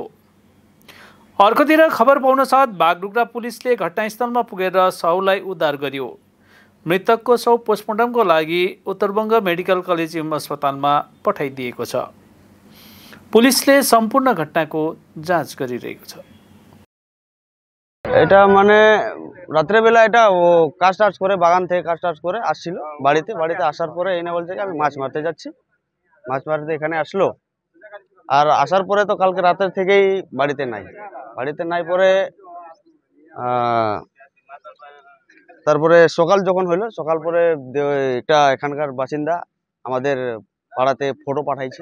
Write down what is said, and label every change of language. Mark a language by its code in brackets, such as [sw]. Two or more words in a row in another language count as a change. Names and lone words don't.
[ne] अर्कोतिर खबर पाउन साथ बागडोग्रा पुलिसले घटनास्थलमा पुगेर शवलाई उद्धार गर्यो। मृतकको शव पोस्टमार्टमको लागि उत्तरबङ्ग मेडिकल कलेज एवं अस्पतालमा पठाइदिएको छ। पुलिसले सम्पूर्ण घटनाको जाँच गरिरहेको छ। [bn] এটা মানে রাত্রে বেলা এটা ও কাজ টাজ করে বাগান থেকে কাজ টাজ করে আসছিল বাড়িতে আসার পরে এনে বলছে যে আমি মাছ মারতে যাচ্ছি। মাছ মারতে এখানে আসলো, আর আসার পরে তো কালকে রাতের থেকেই বাড়িতে নাই পরে তারপরে সকাল যখন হলো, সকাল পরে এটা এখানকার বাসিন্দা আমাদের পাড়াতে ফটো পাঠাইছে।